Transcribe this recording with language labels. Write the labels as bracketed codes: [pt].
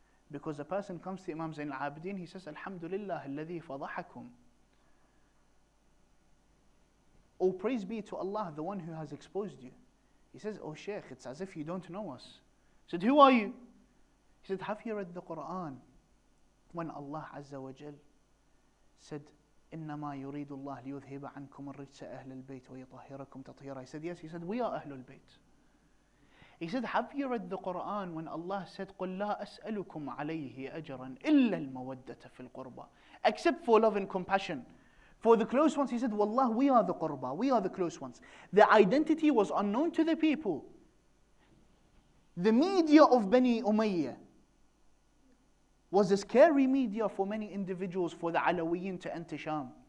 [en] Because a person comes to Imam Zain al-Abidin, he says, [ar] Alhamdulillah, alladhi fadahakum. [en] Oh, praise be to Allah, the one who has exposed you. He says, oh Shaykh, it's as if you don't know us. He said, who are you? He said, have you read the Quran? When Allah Azza wa Jal said, [ar] إِنَّمَا يُرِيدُ اللَّهُ لِيُذْهِبَ عَنْكُمُ الرِّجْسَ أَهْلَ الْبَيْتِ وَيُطَهِّرَكُمْ تَطْهِيرًا. [en] He said, yes. He said, we are Ahlul Bayt. He said, have you read the Quran when Allah said, [ar] قُلْ لَا أَسْأَلُكُمْ عَلَيْهِ أَجْرًا إِلَّا الْمَوَدَّةَ فِي الْقُرْبَى. [en] Except for love and compassion. For the close ones, he said, Wallah, we are the qurba, we are the close ones. The identity was unknown to the people. The media of Bani Umayyah was a scary media for many individuals, for the Alawiyin to enter Sham.